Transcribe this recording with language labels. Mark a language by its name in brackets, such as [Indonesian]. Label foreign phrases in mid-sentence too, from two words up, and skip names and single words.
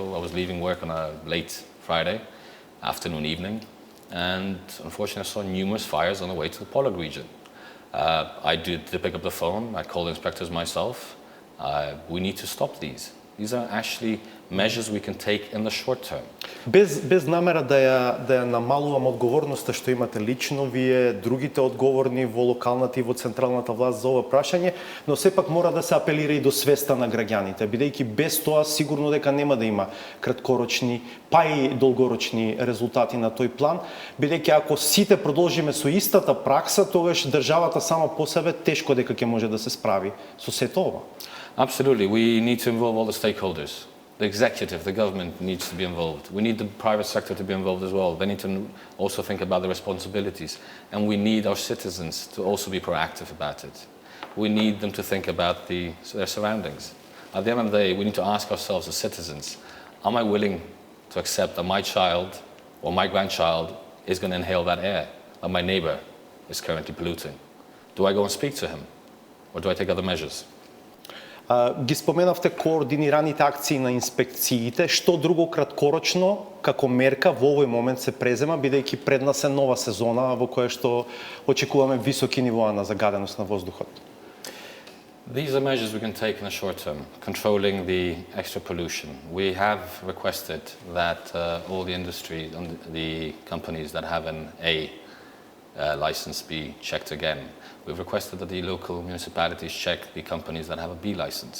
[English] I was leaving work on a late Friday afternoon, evening, and unfortunately I saw numerous fires on the way to the Pollard region. I did pick up the phone. I called inspectors myself. We need to stop these. These are actually measures we can take in the short term. [Macedonian] Без намера да ја намалувам одговорноста што имате лично вие, другите одговорни во локалната и во централната власт за ова прашање, но сепак мора да се апелира и до свеста на граѓаните, бидејќи без тоа сигурно дека нема да има краткорочни, па и долгорочни резултати на тој план, бидејќи ако сите продолжиме со истата пракса, тогаш државата сама по себе тешко дека ќе може да се справи со сето ова. [English] Absolutely, we need to involve all the stakeholders. The executive, the government needs to be involved. We need the private sector to be involved as well. They need to also think about the responsibilities. And we need our citizens to also be proactive about it. We need them to think about their surroundings. At the end of the day, we need to ask ourselves as citizens, am I willing to accept that my child or my grandchild is going to inhale that air that my neighbor is currently polluting? Do I go and speak to him? Or do I take other measures? [Macedonian] Ги споменавте координираните акции на инспекциите, што друго краткорочно како мерка во овој момент се презема, бидејќи пред нас е нова сезона во која што очекуваме високи нивоа на загаденост на воздухот? [English] These are measures we can take in the short term, controlling the extra pollution. We have requested that all the industry and the companies that have an A license be checked again. We've requested that the local municipalities check the companies that have a B license.